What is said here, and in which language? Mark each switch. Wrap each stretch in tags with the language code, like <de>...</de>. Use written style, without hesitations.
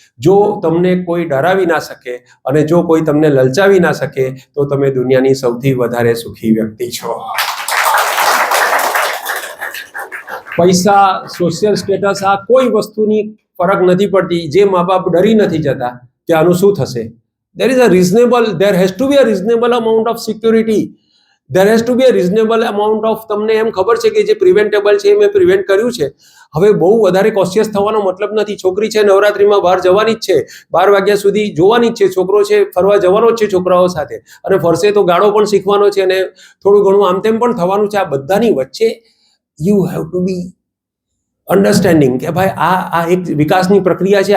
<gu>જો તમને કોઈ ડરાવી ના શકે અને જો કોઈ તમને લલચાવી ના શકે તો તમે દુનિયાની સૌથી વધારે સુખી વ્યક્તિ છો. પૈસા, સોશિયલ સ્ટેટસ, આ કોઈ વસ્તુની ફરક નથી પડતી. જે મા બાપ ડરી નથી જતા કે આનું શું થશે.</gu> <en>there has to be a reasonable amount of security. there has to be a reasonable amount of,</en> <gu>તમને એમ ખબર છે કે જે પ્રિવેન્ટેબલ છે મેં પ્રિવેન્ટ કર્યું છે. હવે બહુ વધારે કોશિયસ થવાનો મતલબ નથી. છોકરી છે નવરાત્રીમાં બહાર જવાની જ છે, 12 વાગ્યા સુધી જોવાની જ છે. છોકરો છે ફરવા જવાનો જ છે છોકરાઓ સાથે, અને ફરશે તો ગાળો પણ શીખવાનો છે અને થોડું ઘણું આમ તેમ પણ થવાનું છે. આ બધાની વચ્ચે</gu> <en>you have to be understanding</en> <gu>કે ભાઈ આ એક વિકાસની પ્રક્રિયા છે.</gu>